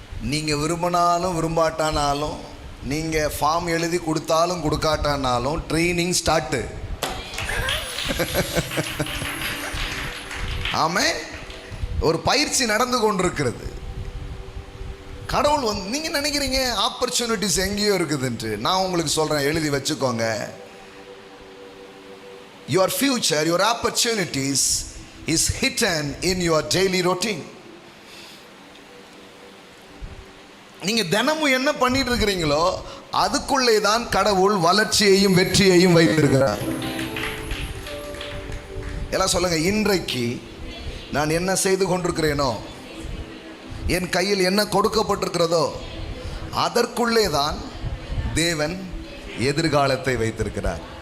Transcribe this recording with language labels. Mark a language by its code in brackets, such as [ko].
[ta] நீங்கள் விரும்பினாலும் விரும்பாட்டானாலும், நீங்கள் ஃபார்ம் எழுதி கொடுத்தாலும் கொடுக்காட்டானாலும் ட்ரைனிங் ஸ்டார்ட்டு. ஆமாம், ஒரு பயிற்சி நடந்து கொண்டிருக்கிறது. கடவுள் நீங்கள் நினைக்கிறீங்க ஆப்பர்ச்சுனிட்டிஸ் எங்கேயோ இருக்குதுன்ட்டு. நான் உங்களுக்கு சொல்கிறேன், எழுதி வச்சுக்கோங்க. [en] Your future, your opportunities is hidden in your daily routine. [ta] நீங்க தினமும் என்ன பண்ணிட்டு இருக்கிறீங்களோ அதுக்குள்ளே தான் கடவுள் வளர்ச்சியையும் வெற்றியையும் வைத்திருக்கிறார். எல்லாம் சொல்லுங்க, இன்றைக்கு நான் என்ன செய்து கொண்டிருக்கிறேனோ, என் கையில் என்ன கொடுக்கப்பட்டிருக்கிறதோ அதற்குள்ளே தான் தேவன் எதிர்காலத்தை வைத்திருக்கிறார்.